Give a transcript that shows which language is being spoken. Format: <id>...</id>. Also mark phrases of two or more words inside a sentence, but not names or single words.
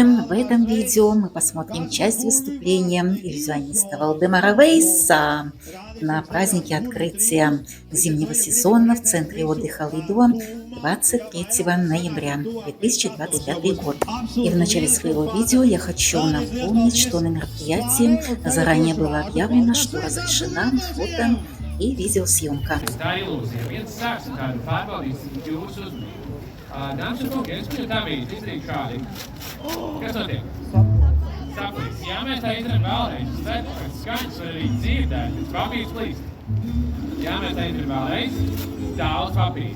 <ru>В этом видео мы посмотрим часть выступления иллюзиониста Валдемара Вейса на празднике открытия зимнего сезона в центре отдыха Лидо 23 ноября 2025 год. И в начале своего видео я хочу напомнить, что на мероприятии заранее было объявлено, что разрешена фото и видеосъемка.</ru> <lv>Dāmas un kungi, es viņu tā brīdī izdarīju šādi. Kas notiek? Saplīst. Ja mēs tā izdarām vēlreiz, es ceru, ka skaņas var arī dzirdēt, pēc papīrs plīst. Ja mēs tā izdarām vēlreiz, daudz papīrs.</lv>